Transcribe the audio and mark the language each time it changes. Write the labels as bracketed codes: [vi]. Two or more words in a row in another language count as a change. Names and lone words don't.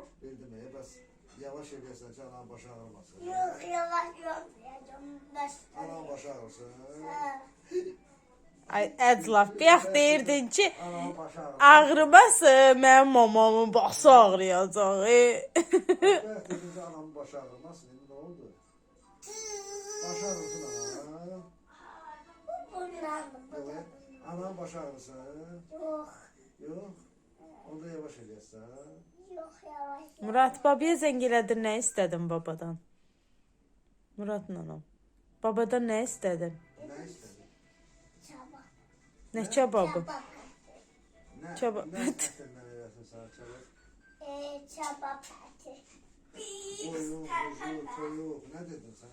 [az] Bildim bəs yavaş eləyəsən ki anan başı ağrımasın. [tr] Yok yavaş yapmayacağım. [az] Anan başı ağrısın. Ay, əclaf, bir yax deyirdin ki, Anan başı ağrısın. ağrıması mənim mamamın başı ağrıyacaq. Bəs dedin ki anamın başı ağrımasın. İndi nə oldu? Başı ağrısın ana. [tr] Bunlar mı? Evet. Anan başı ağrısın. Yok. [az] Yok. Onda yavaş eləyəsən. [tr] Yok yavaş. [az] Murat, babaya zəng elədin, nə istədin babadan? Murat nanam, babadan nə istədin? Nə istədin? [tr] Çabuk. [az] Nə kebabı? [tr] Çabuk. [az] Nə? [tr] Çabuk. [az] Nə istədin eləsin sana çabuk? [tr] Çabuk pati. [az] Toyuq, kuzu, toyuq. Nə dedin sən?